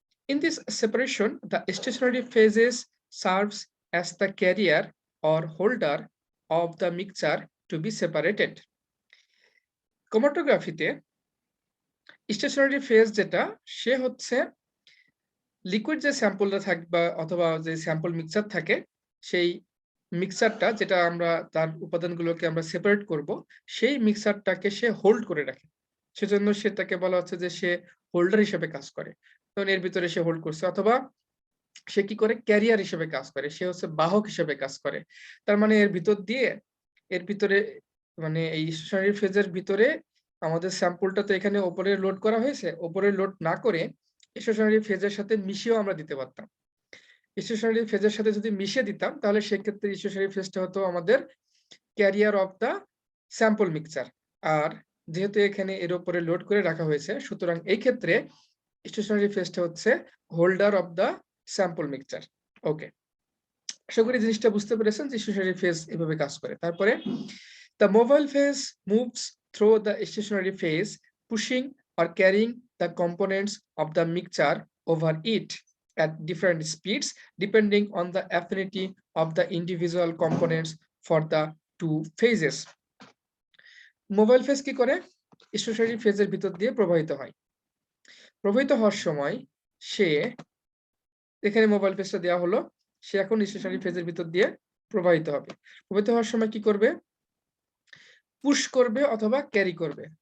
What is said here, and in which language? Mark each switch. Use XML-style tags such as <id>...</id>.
<en>In this separation, the stationary phases serves as the carrier or holder of the mixture to be separated.</en> <bn>ক্রোমাটোগ্রাফিতে stationery phase যেটা সে হচ্ছে liquid যে স্যাম্পলটা থাকবে অথবা যে sample mixture থাকে সেই মিক্সচারটা যেটা আমরা তার উপাদানগুলোকে আমরা সেপারেট করব সেই মিক্সচারটাকে সে হোল্ড করে রাখে। সেজন্য সেটাকে বলা হচ্ছে যে সে হোল্ডার হিসেবে কাজ করে। তখন এর ভিতরে সে হোল্ড করছে, অথবা সে কি করে? ক্যারিয়ার হিসেবে কাজ করে, সে হচ্ছে বাহক হিসেবে কাজ করে। তার মানে এর ভিতরে মানে এই স্টেশনারি ফেজের ভিতরে আমাদের স্যাম্পলটা তো এখানে উপরে লোড করা হয়েছে, উপরে লোড না করে স্টেশনারি ফেজের সাথে মিশিয়েও আমরা দিতে পারতাম। স্টেশনারি ফেজের সাথে যদি মিশিয়ে দিতাম তাহলে সেক্ষেত্রে স্টেশনারি ফেজটা হতো আমাদের</bn> <en>Carrier of the sample mixture.</en> <bn>আর যেহেতু এখানে এর উপরে লোড করে রাখা হয়েছে সুতরাং এই ক্ষেত্রে স্টেশনারি ফেজটা হচ্ছে</bn> <en>Holder of the sample mixture.</en> <bn>ওকে, আশা করি জিনিসটা বুঝতে পেরেছেন যে স্টেশনারি ফেজ এভাবে কাজ করে।</bn> <en>তারপরে the mobile phase moves through the stationary phase, pushing or carrying the components of the mixture over it at different speeds depending on the affinity of the individual components for the two phases.</en> <bn>Mobile phase কি করে? Stationery ফেজের ভিতর দিয়ে প্রবাহিত হয়। প্রবাহিত হওয়ার সময় সে, এখানে মোবাইল ফেজটা দেওয়া হলো, সে এখন স্টেশনারি ফেজের ভিতর দিয়ে প্রবাহিত হবে। প্রবাহিত হওয়ার সময় কি করবে? পুশ করবে অথবা ক্যারি করবে।</bn>